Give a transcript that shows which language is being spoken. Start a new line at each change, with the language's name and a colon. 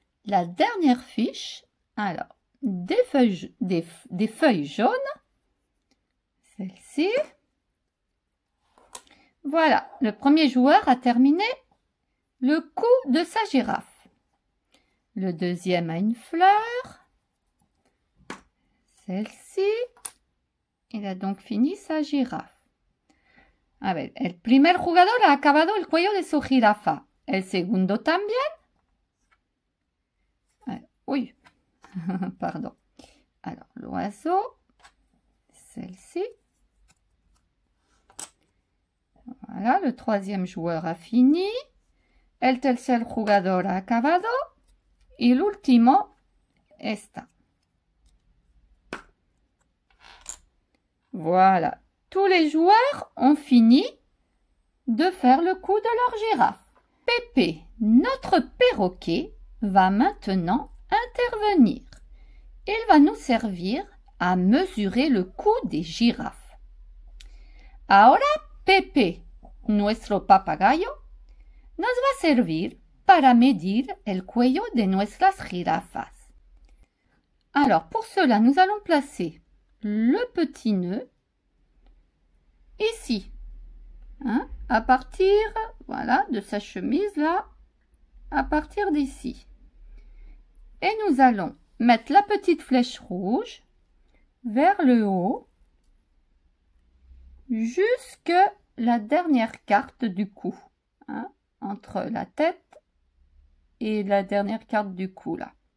French: la dernière fiche, alors, des feuilles jaunes, celle-ci. Voilà, le premier joueur a terminé le cou de sa girafe. Le deuxième a une fleur, celle-ci. Il a donc fini sa girafe.
Spanish: A ver, el primer jugador ha acabado el cuello de su jirafa. El segundo también.
French: Oui, pardon. Alors, l'oiseau, celle-ci. Voilà, le troisième joueur a fini.
Spanish: El tercer jugador ha acabado. Y el último está.
French: Voilà, tous les joueurs ont fini de faire le coup de leur girafe. Pépé, notre perroquet, va maintenant intervenir. Il va nous servir à mesurer le cou des girafes.
Spanish: Ahora Pepe, nuestro papagayo, nos va a servir para medir el cuello de nuestras jirafas.
French: Alors, pour cela, nous allons placer le petit nœud ici, hein, à partir, voilà, de sa chemise là, à partir d'ici. Et nous allons mettre la petite flèche rouge vers le haut, jusque la dernière carte du cou, hein, entre la tête et la dernière carte du cou là.